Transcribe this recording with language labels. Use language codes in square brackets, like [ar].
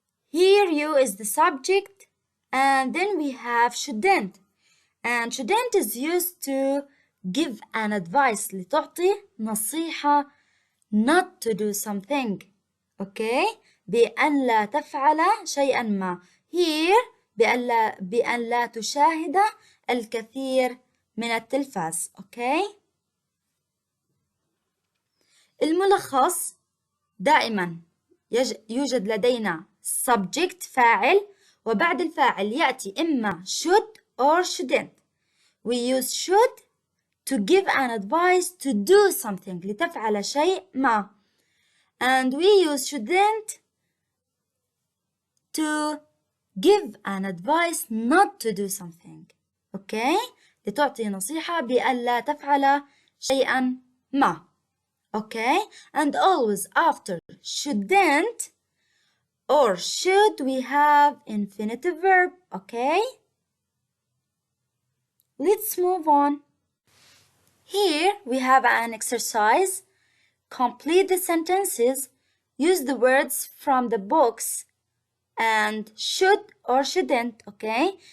[en] Here you is the subject, and then we have shouldn't. And shouldn't is used to give an advice. [ar] لتعطي نصيحة [en] not to do something. [ar] Okay. بأن لا تفعل شيئا ما. Here بأن لا, لا, تشاهد الكثير من التلفاز. Okay. الملخص دائما يوجد لدينا subject فاعل، وبعد الفاعل يأتي إما should or shouldn't. [en] We use should to give an advice to do something، [ar] لتفعل شيء ما. [en] And we use shouldn't to give an advice not to do something. Okay? [ar] لتعطي نصيحة بألا تفعل شيئا ما. [en] Okay? And always after shouldn't or should we have infinitive verb. Okay? Let's move on. Here we have an exercise. Complete the sentences. Use the words from the books and should or shouldn't. Okay?